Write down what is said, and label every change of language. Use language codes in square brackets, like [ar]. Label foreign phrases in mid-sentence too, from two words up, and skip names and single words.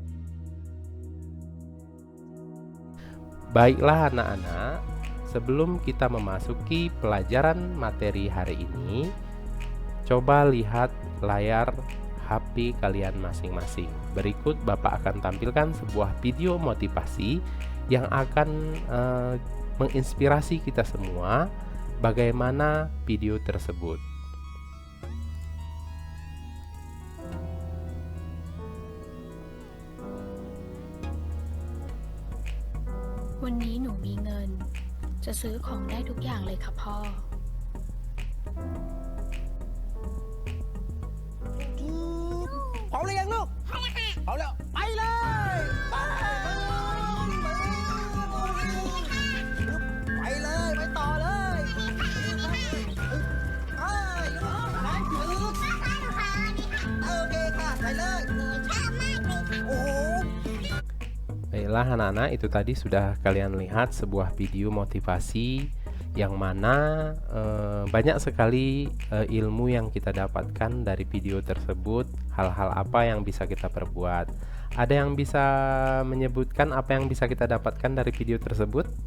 [id] Baiklah anak-anak, sebelum kita memasuki pelajaran materi hari ini, coba lihat layar HP kalian masing-masing. Berikut Bapak akan tampilkan sebuah video motivasi yang akan menginspirasi kita semua. Bagaimana video tersebut? [th] วันนี้หนูมีเงิน จะซื้อของได้ทุกอย่างเลยค่ะพ่อ พร้อมหรือยังลูกพร้อมแล้ว ไปเลยไปไปต่อเลยโอเคค่ะไปเลยโอ้โห [id] Baiklah anak-anak, itu tadi sudah kalian lihat sebuah video motivasi yang mana banyak sekali ilmu yang kita dapatkan dari video tersebut. Hal-hal apa yang bisa kita perbuat? Ada yang bisa menyebutkan apa yang bisa kita dapatkan dari video tersebut?